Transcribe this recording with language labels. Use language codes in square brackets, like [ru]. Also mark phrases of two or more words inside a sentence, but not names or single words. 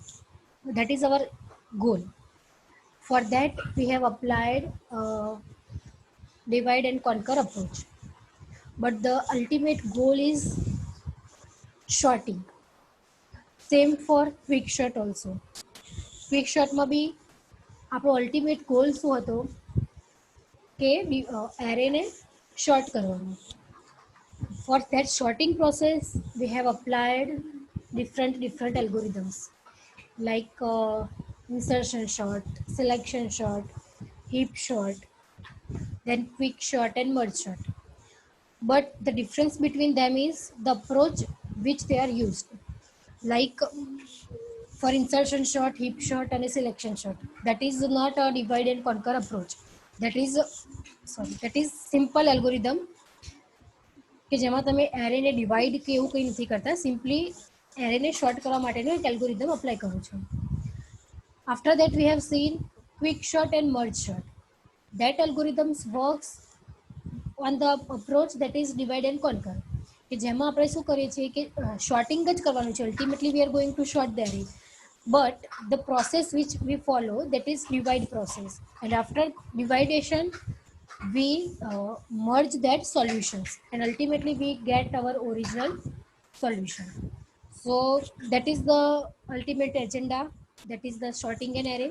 [en] That is our goal. For that we have applied divide and conquer approach, but the ultimate goal is sorting. Same for quick shot also. Quick shot [gu] માં બી આપણો [en] ultimate goal [gu] શું હતો કે એરેને શોર્ટ કરવાનો. [en] For that sorting process we have applied different algorithms like insertion sort, selection sort, heap sort, then quick sort and merge sort. But the difference between them is the approach which they are used. Like for insertion sort, heap sort and a selection sort, that is not a divide and conquer approach. That is simple algorithm [gu] કે જેમાં તમે એરેને ડિવાઈડ કે એવું કંઈ નથી કરતા, સિમ્પલી એરેને શોર્ટ કરવા માટેનું એક [en] algorithm apply [gu] કરો છો. [en] After that we have seen quick sort and merge sort. That algorithms works on the approach that is divide and conquer, [gu] કે જેમાં આપણે શું કરીએ છીએ કે શોર્ટિંગ જ કરવાનું છે. [en] અલ્ટિમેટલી we are going to sort the array, but the process which we follow, that is divide process, and after dividation we merge that solutions and ultimately we get our original solution. So that is the ultimate agenda, that is the sorting an array.